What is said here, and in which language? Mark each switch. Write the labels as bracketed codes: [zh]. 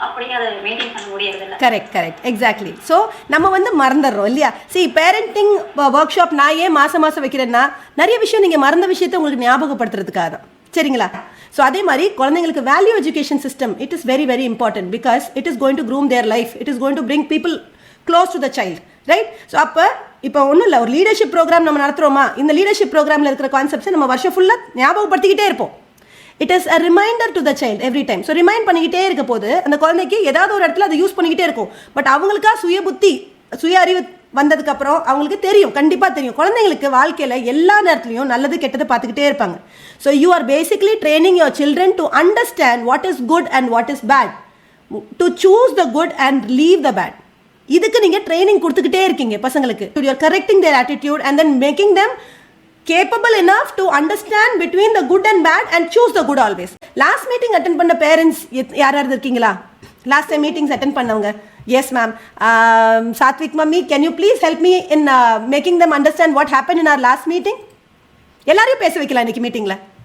[ta] அப்படியே அதை மெயின்டைன் பண்ண முடியாது இல்லை. Correct exactly. ஸோ நம்ம வந்து மறந்துடுறோம் இல்லையா? பேரண்டிங் ஒர்க் ஷாப் நான் ஏன் மாதம் வைக்கிறேன்னா நிறைய விஷயம் நீங்கள் மறந்த விஷயத்தை உங்களுக்கு ஞாபகப்படுத்துறதுக்காக தான். சரிங்களா? ஸோ அதே மாதிரி குழந்தைங்களுக்கு [en] Value education system it is very very important because it is going to groom their life. It is going to bring people close to the child, right? [ta] So இப்போ ஒன்றும் இல்லை, ஒரு லீடர்ஷிப் ப்ரோக்ராம் நம்ம நடத்துகிறோமா, இந்த leadership ப்ரோக்ராமில் இருக்கிற கான்செப்ட்ஸை நம்ம வருஷம் ஃபுல்லாக ஞாபகப்படுத்திக்கிட்டே இருப்போம். [en] It is a reminder to the child every time. [ta] So remind பண்ணிக்கிட்டே இருக்க போது அந்த குழந்தைக்கு ஏதாவது ஒரு இடத்துல அதை யூஸ் பண்ணிக்கிட்டே இருக்கும். பட் அவங்களுக்கா சுய அறிவு வந்ததுக்கப்புறம் அவங்களுக்கு தெரியும், கண்டிப்பாக தெரியும். குழந்தைங்களுக்கு வாழ்க்கையில் எல்லா நேரத்துலையும் நல்லது கெட்டது பார்த்துக்கிட்டே இருப்பாங்க. [en] So you are basically training your children to understand what is good and what is bad, to choose the good and leave the bad. [ta] இதுக்கு நீங்கள் ட்ரைனிங் கொடுத்துக்கிட்டே இருக்கீங்க பசங்களுக்கு. [en] You are correcting their attitude and then making them capable enough to understand between the good and bad and choose the good always. Last meeting attend பண்ண parents [ta] யாராவது இருக்கீங்களா? [en] last time meetings [ta] attend பண்ணவங்க? [en] Yes ma'am. Sathvik mummy, can you please help me in making them understand what happened in our last meeting? [ta] எல்லாரையும் பேச வைக்கலாம் இன்னைக்கு மீட்டிங்கில்.